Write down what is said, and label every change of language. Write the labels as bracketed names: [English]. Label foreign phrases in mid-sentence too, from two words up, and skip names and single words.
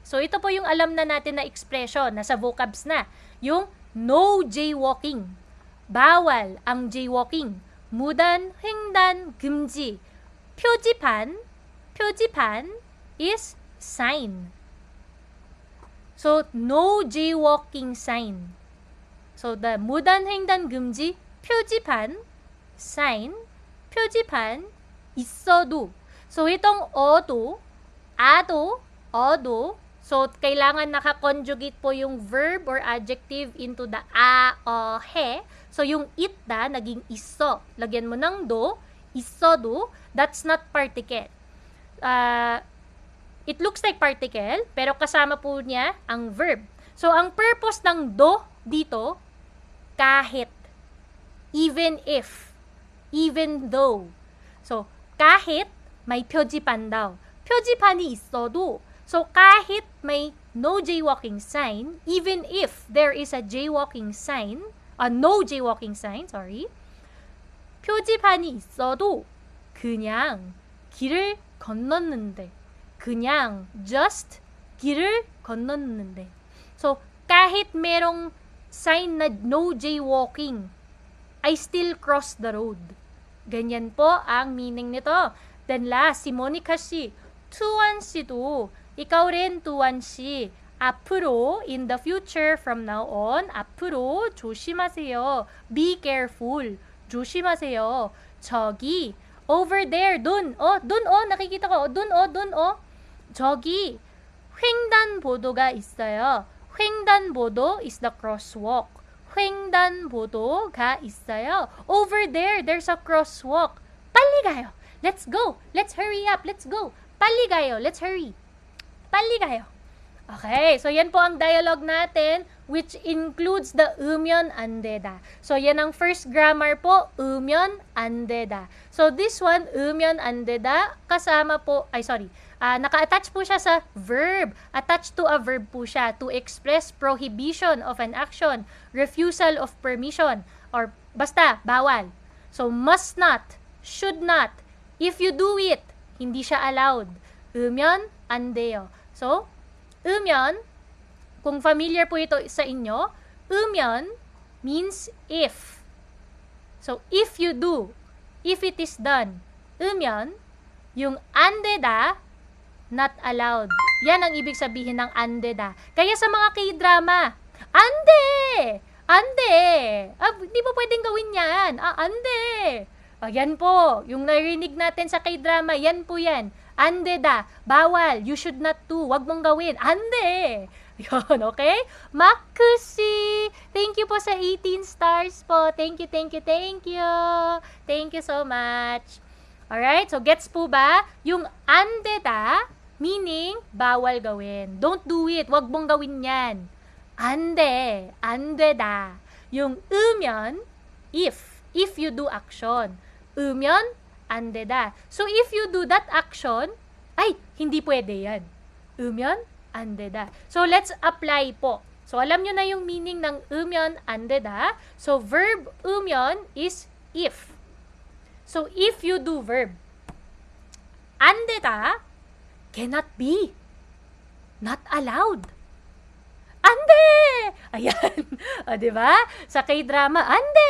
[Filipino] So, ito po yung alam na natin na expression, nasa vocabs na. Yung [English] no jaywalking. [Filipino] Bawal ang jaywalking. [Korean] 무단 횡단 금지. 표지판 [English] is sign. So, no jaywalking sign. So, the [Korean] 무단 횡단 금지 표지판, sign, 표지판 있어도. [Filipino] So, itong [Korean] 어도, 어도. [Filipino] So, kailangan naka-conjugate po yung [English] verb or adjective into the he. [Filipino] So, yung it naging iso. Lagyan mo ng do, isodo, [English] that's not particle. It looks like particle, [Filipino] pero kasama po niya ang verb. So, ang purpose ng do dito, kahit, [English] even if, even though. So, [Filipino] kahit may 표지판 daw. [Korean] 표지판이 있어도. [English] So, [Filipino] kahit may [English] no jaywalking sign, even if there is a jaywalking sign, no jaywalking sign, [Korean] 표지판이 있어도 그냥 길을 건넜는데. 그냥 just 길을 건넜는데. [English] So, [Filipino] kahit merong sign na [English] no jaywalking, I still cross the road. [Filipino] Ganyan po ang meaning nito. [English] Then last, si Monica 씨, 투원 씨도, [Filipino] ikaw rin 투원 씨, 앞으로, [English] in the future, from now on, [Korean] 앞으로 조심하세요. [English] Be careful. [Korean] 조심하세요. 저기, [English] over there, [Filipino] dun, nakikita ko, dun, [Korean] 저기, 횡단보도가 있어요. 횡단보도 [English] is the crosswalk. [Korean] 횡단보도가 있어요. [English] Over there, there's a crosswalk. [Korean] 빨리 가요. [English] Let's go. Let's hurry up. Let's go. [Korean] 빨리 가요. [English] Let's hurry. [Korean] 빨리 가요. [Filipino] Okay, so yan po ang dialogue natin [English] which includes the [Korean] 으면 안 되다. [Filipino] So yan ang [English] first grammar [Filipino] po, [Korean] 으면 안 되다. [English] So this one, [Korean] 으면 안 되다, [Filipino] kasama po, naka-attach po siya sa verb. [English] Attached to a verb [Filipino] po siya [English] to express prohibition of an action, refusal of permission, or [Filipino] basta, bawal. [English] So must not, should not, if you do it, [Filipino] hindi siya allowed. [Korean] 으면 안 돼요. So, 으면, [Filipino] kung familiar po ito sa inyo, [English] 으면 means if. So, if you do, if it is done, 으면, [Korean] yung 안 되다, [English] not allowed. [Filipino] Yan ang ibig sabihin ng [Korean] 안 되다. [Filipino] Kaya sa mga K-drama, [Korean] 안 돼! 안 돼! [Filipino] Di ba pwedeng gawin yan? [Korean] 안 돼! [Filipino] Yan po, yung narinig natin sa K-drama, yan po yan. [Korean] 안 되다, [Filipino] bawal, [English] you should not do, [Filipino] wag mong gawin, [Korean] 안 돼. [Filipino] Yun, okay? Makushi, [English] thank you [Filipino] po sa 18 stars po. [English] Thank you. Thank you so much. [Filipino] Alright, so gets po ba? Yung [Korean] 안 되다, [Filipino] meaning, bawal gawin. [English] Don't do it, [Filipino] wag mong gawin yan. [Korean] 안 돼, 안 되다. [English] Yung 으면, if you do action. [Korean] 으면, 안 되다. [English] So, if you do that action, [Filipino] ay, hindi pwede yan. [Korean] 으면, 안 되다. [English] So, let's apply po. [Filipino] So, alam nyo na yung meaning ng [Korean] 으면, 안 되다. [English] So, verb 으면 is if. So, if you do verb, [Korean] 안 되다, [English] cannot be. Not allowed. [Korean] 안 돼! [Filipino] Ayan. O, diba? Sa K-drama, [Korean] 안 돼!